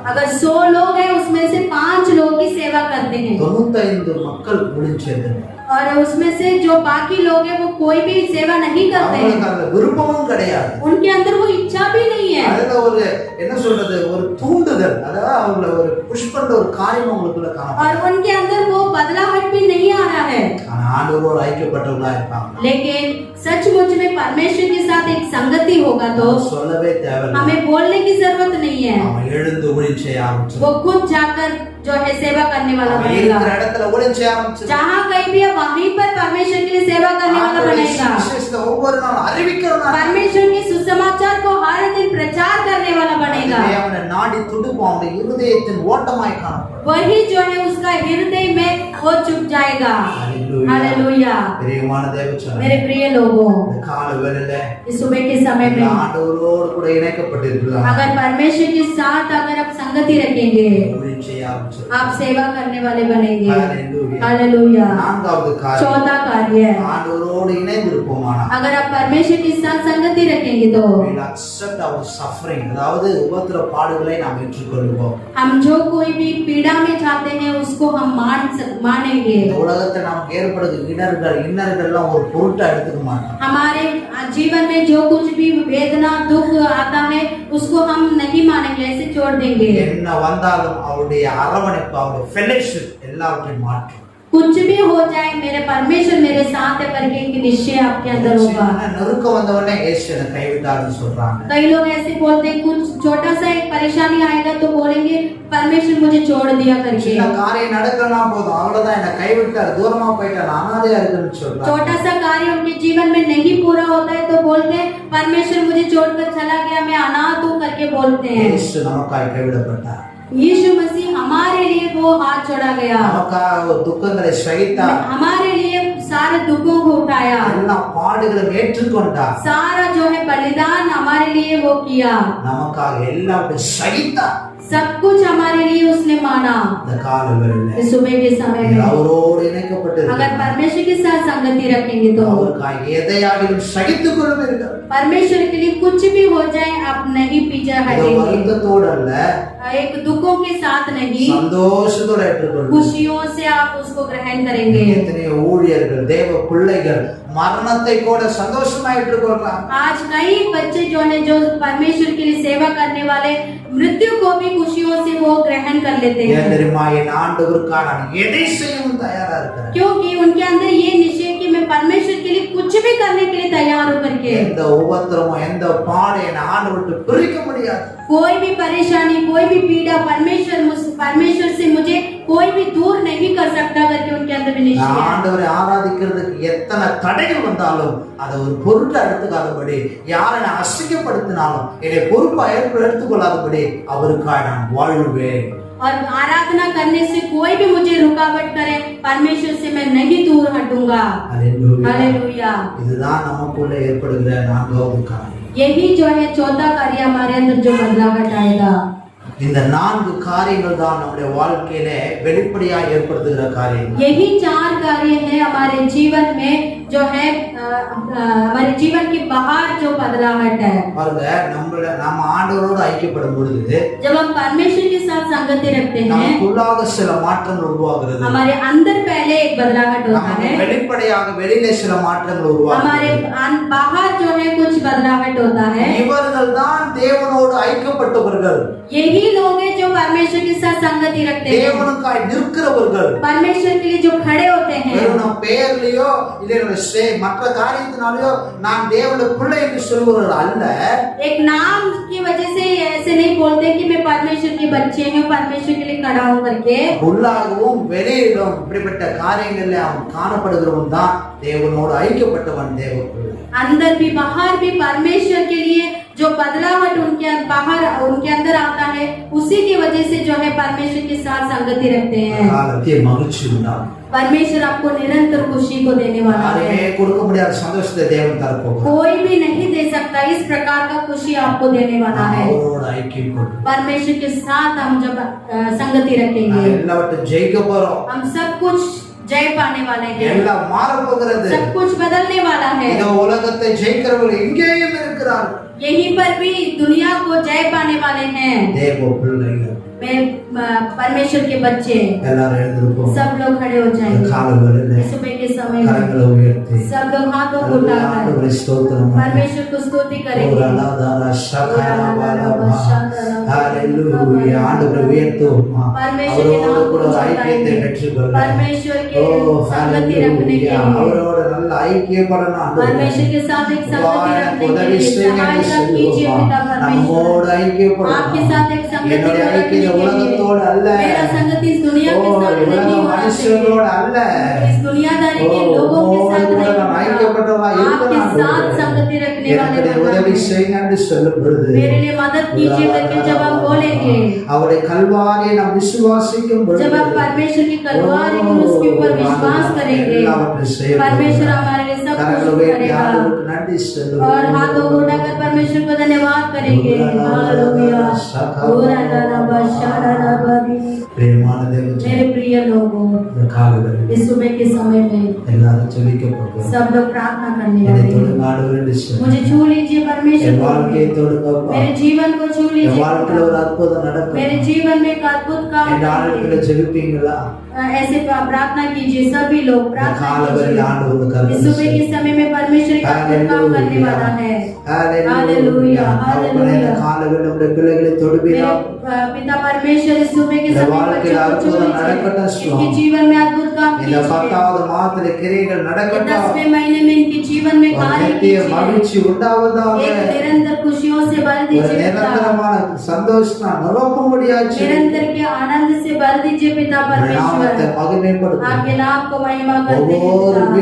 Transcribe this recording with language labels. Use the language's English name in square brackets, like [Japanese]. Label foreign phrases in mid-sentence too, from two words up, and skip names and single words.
[Hindi] अगर 100 लोग हैं उसमें से 5 लोग ही सेवा करते हैं [Tamil] 95 மக்கள் ஊழியம் செய்றாங்க. [Hindi] और उसमें से जो बाकी लोग हैं वो कोई भी सेवा नहीं करते हैं. [Tamil] அவங்களுக்கு அந்த விருப்பமும் கிடையாது. [Hindi] उनके अंदर वो इच्छा भी नहीं है. [Tamil] அதுல ஒரு என்ன சொல்றது, ஒரு தூண்டுதல், அதாவது அவங்கள ஒரு புஷ் பண்ற ஒரு காரியம் அவங்களுக்குள்ள காணப்படும். [Hindi] और उनके अंदर वो बदलाव भी नहीं आ रहा है. [Tamil] ஆனா ஆண்டவரோடு ஐக்கியப்பட்டவங்களா இருப்பாங்க. [Hindi] लेकिन सचमुच में परमेश्वर के साथ एक संगति होगा तो [Tamil] சொல்லவே தேவையில்லை. [Hindi] हमें बोलने की जरूरत नहीं है. [Tamil] அவன் எழுந்து ஊழியம் செய்ய ஆரம்பிச்சான். [Hindi] वो खुद जाकर जो है सेवा करने वाला बनेगा. [Tamil] இருக்கிற இடத்துல ஊழியம் செய்ய ஆரம்பிச்சான். [Hindi] जहाँ कहीं भी है वहीं पर परमेश्वर के लिए सेवा करने वाला बनेगा. [Tamil] ஒவ்வொரு நாள் அறிவிக்கிறவனா, [Hindi] परमेश्वर के सुसमाचार को हर दिन प्रचार करने वाला बनेगा. [Tamil] அவன நாடி துடுப்பு அவனுடைய இருதயத்தின் ஓட்டமாய் காணப்படும். [Hindi] वही जो है उसका हृदय में वो चुप जाएगा. हालेलुया. [Tamil] பிரியமான தேவச்சனமே, [Hindi] मेरे प्रिय लोगों, [Tamil] இந்த கால வேளையில [Hindi] इस सुबह के समय में [Tamil] ஆண்டவரோடு கூட இணைக்கப்பட்டிருக்கலாம். [Hindi] अगर परमेश्वर के साथ अगर आप संगति रखेंगे [Tamil] ஊழியம் செய்ய ஆரம்பிச்சிருக்கலாம். [Hindi] आप सेवा करने वाले बनेंगे. हालेलुया. हालेलुया. [Tamil] நான்காவது காரியம், [Hindi] चौथा कार्य, [Tamil] ஆண்டவரோடு இணைந்திருப்போமானா, [Hindi] अगर आप परमेश्वर के साथ संगति रखेंगे तो [English] we'll accept our suffering, [Tamil] அதாவது உபத்திர பாடுகளை நாம் ஏற்றுக்கொள்வோம். [Hindi] हम जो कोई भी पीड़ा में जाते हैं उसको हम मानेंगे. [Tamil] இந்த உலகத்துல நமக்கு ஏற்படுகிற இன்னல்கள்லாம் ஒரு பொருட்டா எடுத்துக்க மாட்டோம். [Hindi] हमारे जीवन में जो कुछ भी वेदना दुख आता है उसको हम नहीं मानेंगे, ऐसे छोड़ देंगे. [Tamil] என்ன வந்தாலும் அவருடைய அரவணைப்பு, அவருடைய ஃபெலோஷிப் எல்லாவற்றையும் மாற்றும். [Hindi] कुछ भी हो जाए मेरे परमेश्वर मेरे साथ है करके एक निश्चय आपके अंदर होगा. [Tamil] நெருக்கம் வந்தவொடனே இயேசு என்னை கைவிட்டார்னு சொல்றாங்க. [Hindi] कई लोग ऐसे बोलते हैं कुछ छोटा सा एक परेशानी आएगा तो बोलेंगे परमेश्वर मुझे छोड़ दिया करके. [Tamil] சின்ன காரியம் நடக்கலாம் போதும் அவ்வளவுதான், என்னை கைவிட்டார், தூரமா போயிட்டார், அனாதையா இருக்குன்னு சொல்றாங்க. [Hindi] छोटा सा कार्य उनके जीवन में नहीं पूरा होता है तो बोलते हैं परमेश्वर मुझे छोड़कर चला गया, मैं अनाथ हूँ करके बोलते हैं. [Tamil] இயேசு நமக்காய் கைவிடப்பட்டார். [Hindi] यीशु मसीह हमारे लिए वो हाथ छोड़ा गया, [Tamil] நமக்காக துக்கங்களை சகித்தார், [Hindi] हमारे लिए सारे दुखों को उठाया, [Tamil] எல்லா பாடுகளும் ஏற்றுக்கொண்டார், [Hindi] सारा जो है बलिदान हमारे लिए वो किया, [Tamil] நமக்காக எல்லாவற்றையும் சகித்தார். [Hindi] सब कुछ हमारे लिए उसने माना. [Tamil] இந்த காலவெளியில [Hindi] इस सुबह के समय में [Tamil] அவரோடு [Hindi] अगर [Tamil] இணைக்கப்பட்டிருக்கிறார். [Hindi] परमेश्वर के साथ संगति रखेंगे तो [Tamil] அவருக்காக எதையாகிலும் சகித்துக் கொள்ளுவீர்கள். [Hindi] परमेश्वर के लिए कुछ भी हो जाए आप नहीं पीछे [Tamil] இது [Hindi] हटेंगे. [Tamil] வருத்தத்தோடு அல்ல, [Hindi] एक दुखों के साथ नहीं, [Tamil] சந்தோஷத்தோட ஏற்றுக்கொள்ளுங்கள். [Hindi] खुशियों से आप उसको ग्रहण करेंगे. [Tamil] எத்தனையோ ஊழியர்கள், தேவ பிள்ளைகள் மரணத்தை கூட சந்தோஷமா ஏற்றுக்கொள்றாங்க. [Hindi] आज कई बच्चे जो है जो परमेश्वर के लिए सेवा करने वाले मृत्यु को भी खुशियों से वो ग्रहण कर लेते [Tamil] ஏன் [Hindi] हैं. [Tamil] தெரியுமா? என் ஆண்டவருக்காக நான் எதை செய்யவும் தயாரா இருக்கிறேன். [Hindi] क्योंकि उनके अंदर ये निश्चय कि मैं परमेश्वर के लिए कुछ भी करने के लिए तैयार हूँ करके. [Tamil] எந்த உபத்திரமும் எந்த பாடு என் ஆண்டவர்கிட்ட பிரிக்க முடியாது. [Hindi] कोई भी परेशानी कोई भी पीड़ा परमेश्वर से मुझे कोई भी दूर नहीं कर सकता करके उनके अंदर भी निश्चय [Tamil] நான் [Hindi] है. [Tamil] ஆண்டவரை ஆராதிக்கிறதுக்கு எத்தனை தடைகள் வந்தாலும் அதை ஒரு பொருட்டா எடுத்துக்காதபடி, யாரை நான் அசிங்கப்படுத்தினாலும் என்னை பொறுப்பா எடுத்துக்கொள்ளாதபடி அவருக்காக நான் வாழ்வேன். [Hindi] और आराधना करने से कोई भी मुझे रुकावट करे परमेश्वर से मैं नहीं दूर हटूंगा. [Tamil] அல்லேலூயா. [Hindi] हालेलुया. [Tamil] இதுதான் நமக்குள்ள ஏற்படுகிற நான்காவது காரியம். [Hindi] यही जो है चौथा कार्य हमारे अंदर जो बदलाव आएगा. [Tamil] இந்த 4 காரியங்கள் தான் நம்முடைய வாழ்க்கையில வெளிப்படையா ஏற்படுத்துகிற காரியங்கள். [Hindi] यही 4 कार्य है हमारे जीवन में जो है हमारे जीवन के बाहर जो बदलावट है. [Tamil] பாருங்க, நம்ம ஆண்டவரோடு ஐக்கியப்படும் பொழுது [Hindi] जब हम परमेश्वर के साथ संगति रखते हैं [Tamil] நமக்குள்ளாக சில மாற்றங்கள் உருவாகிறது. [Hindi] हमारे अंदर पहले एक बदलावट होता है, [Tamil] வெளிப்படையாக வெளியிலே சில மாற்றங்கள் [Hindi] हमारे [Tamil] உருவாகிறது. [Hindi] बाहर जो है कुछ बदलावट होता है. [Tamil] இவர்கள் தான் தேவனோடு ஐக்கியப்பட்டவர்கள், [Hindi] यही लोग हैं जो परमेश्वर के साथ संगति रखते हैं, [Tamil] தேவனுக்காய் நிற்கிறவர்கள். [Hindi] परमेश्वर के लिए जो खड़े होते हैं. [Tamil] வெறும் நம்ம பெயர்லயோ இல்ல மற்ற காரியத்தினாலயோ நான் தேவனுடைய பிள்ளை என்று சொல்லுவவர்கள் அல்ல. [Hindi] एक नाम की वजह से ऐसे नहीं बोलते कि मैं परमेश्वर के बच्चे हूँ, परमेश्वर के लिए खड़ा हूँ करके. [Tamil] உள்ளாகவும் வெளியிலும் இப்படிப்பட்ட காரியங்கள்ல அவன் காணப்படுகிறவன் தான் தேவனோடு ஐக்கியப்பட்டவன், தேவ பிள்ளை. [Hindi] अंदर भी बाहर भी परमेश्वर के लिए जो बदलावट उनके अंदर आता है, उसी की वजह से जो है परमेश्वर के साथ संगति रखते हैं. [Tamil] காலத்திய மகிழ்ச்சி உண்டாகும். [Hindi] परमेश्वर आपको निरंतर खुशी को देने वाला [Tamil] யாருமே [Hindi] है। [Tamil] கொடுக்க முடியாத சந்தோஷத்தை தேவன் தரப்போகிறார். [Hindi] कोई भी नहीं दे सकता इस प्रकार का खुशी आपको देने वाला है। [Tamil] அவரோட ஐக்கியம் கொண்டு [Hindi] परमेश्वर के साथ हम जब संगति रखेंगे, [Tamil] நாம் எல்லாவற்றையும் ஜெயிக்க போறோம். [Hindi] हम सब कुछ जय पाने वाले हैं, [Tamil] எல்லாம் மாற போகிறது. [Hindi] सब कुछ बदलने वाला है। [Tamil] இந்த உலகத்தை ஜெயிக்கிறவர்கள் இங்கேயும் இருக்கிறார்கள். [Hindi] यहीं पर भी दुनिया को जय पाने वाले हैं। [Tamil] தேவ பிள்ளைகள் [Hindi] मैं परमेश्वर के बच्चे, [Tamil] எல்லாரும் எழுந்திருப்போம். [Hindi] सब लोग खड़े हो जाएंगे। [Tamil] காலங்களிலே [Hindi] सुबह के समय में [Tamil] கரங்களை உயர்த்தி [Hindi] सब लोग हाथों को उठाकर [Tamil] ஆண்டவரை ஸ்தோத்திரம் பண்ணி [Hindi] परमेश्वर को स्तुति करेंगे। ஓரலாதாரா ஷகரபாலபா [Tamil] ஹalleluya ஆண்டவரை உயர்த்துவோம். [Hindi] परमेश्वर के नाम [Tamil] அவரோடு கூட [Hindi] को [Tamil] ஒரு ஐக்கியத்தை [Hindi] चढ़ाएंगे। [Tamil] பெற்றுக்கொள்ள [Hindi] परमेश्वर के ஓ संगति रखने के [Tamil] ஹalleluya [Hindi] लिए, [Tamil] அவரோட நல்ல ஐக்கியப்படணும் ஆண்டவரே. [Hindi] परमेश्वर के साथ एक संगति रखने के [Tamil] உதவி [Hindi] लिए [Tamil] செய்யுங்க [Hindi] सहायता कीजिए पिता परमेश्वर। [Tamil] நம்மோடு ஐக்கியப்படணும். [Hindi] आपके साथ एक संगति [Tamil] என்னுடைய [Hindi] रखने [Tamil] ஐக்கியம் [Hindi] के लिए, [Tamil] உலகத்தோடு அல்ல, [Hindi] मेरा संगति इस दुनिया ஓ के साथ नहीं [Tamil] உலக [Hindi] होना चाहिए, [Tamil] மனுஷர்களோடு அல்ல, [Hindi] इस दुनियादारी के ஓ लोगों के साथ [Tamil] உம்மோடு கூட [Hindi] नहीं [Tamil] நான் [Hindi] होना। [Tamil] ஐக்கியப்பட்டவா [Hindi] आपके [Tamil] இருக்கிறேன் [Hindi] साथ [Tamil] ஆண்டவரே. [Hindi] संगति रखने वाले [Tamil] எனக்கு உதவி [Hindi] बनना है। [Tamil] செய்யுங்க என்று சொல்லும் பொழுது [Hindi] मेरे लिए मदद कीजिए करके जब हम बोलेंगे, [Tamil] அவருடைய கல்வாரியை நாம் விசுவாசிக்கும் பொழுது [Hindi] जब हम परमेश्वर की कलवारी को उसके ऊपर विश्वास करेंगे, [Tamil] எல்லாவற்றையும் செய்ய [Hindi] परमेश्वर हमारे लिए सब [Tamil] கரங்களை [Hindi] कुछ [Tamil] உயர்த்தி [Hindi] करेगा। [Tamil] ஆண்டவருக்கு நன்றி சொல்லுவோம். [Hindi] और हाथों को उठाकर परमेश्वर को धन्यवाद करेंगे। हालेलुया। ओरा लाला बशारा लाबादी। [Tamil] பிரியமான தேவனே, [Hindi] मेरे प्रिय लोगों, [Tamil] இந்த காலங்களில் [Hindi] इस सुबह के समय में [Tamil] எல்லாரும் ஜெபிக்க போகிறோம். [Hindi] सब लोग प्रार्थना करने [Tamil] என்னை [Hindi] वाले हैं। [Tamil] தொடுங்க ஆண்டவரே என்று சொல்லி [Hindi] मुझे छू लीजिए परमेश्वर [Tamil] என் [Hindi] को, [Tamil] வாழ்க்கையை தொடுங்கப்பா. [Hindi] मेरे जीवन को छू [Tamil] என் [Hindi] लीजिए, [Tamil] வாழ்க்கையில ஒரு அற்புதம் நடக்கும். [Hindi] मेरे जीवन में एक अद्भुत काम [Tamil] என் ஆளுகளை [Hindi] कीजिए। [Tamil] ஜெபிப்பீங்களா? [Hindi] ऐसे प्रार्थना कीजिए, सभी लोग [Tamil] இந்த [Hindi] प्रार्थना [Tamil] காலங்களில் [Hindi] कीजिए। [Tamil] ஆண்டவர் [Hindi] इस [Tamil] கருணை [Hindi] सुबह के [Tamil] செய்யும். [Hindi] समय में परमेश्वर एक अद्भुत काम करने वाला है। [Tamil] ஹalleluya. [Hindi] हालेलुया, [Tamil] அவர்களே இந்த காலங்களில் நம்முடைய பிள்ளைகளை [Hindi] मेरे [Tamil] தொடுவீரா? [Hindi] पिता परमेश्वर इस सुबह के [Tamil] இந்த [Hindi] समय [Tamil] வாழ்க்கையில் [Hindi] बच्चों को छू [Tamil] அற்புதம் [Hindi] लीजिए, [Tamil] நடக்கட்டும் [Hindi] इनके [Tamil] சுவாமி. [Hindi] जीवन में अद्भुत काम [Tamil] இந்த [Hindi] कीजिए, [Tamil] 10வது மாதத்திலே கிரியைகள் [Hindi] ये [Tamil] நடக்கட்டும். [Hindi] 10वें महीने में इनके जीवन में [Tamil] ஒரு [Hindi] कार्य [Tamil] நித்திய [Hindi] कीजिए, [Tamil] மகிழ்ச்சி உண்டாவதாக. [Hindi] एक निरंतर खुशियों से भर [Tamil] ஒரு [Hindi] दीजिए पिता, [Tamil] நிரந்தரமான சந்தோஷம் நிரப்பும்படியாச்சு. [Hindi] निरंतर के आनंद से भर दीजिए पिता [Tamil] நாமத்தை [Hindi] परमेश्वर। [Tamil] மகிமைப்படுத்தும். [Hindi] आपके नाम को महिमा करते हैं [Tamil] ஒவ்வொரு [Hindi] पिता।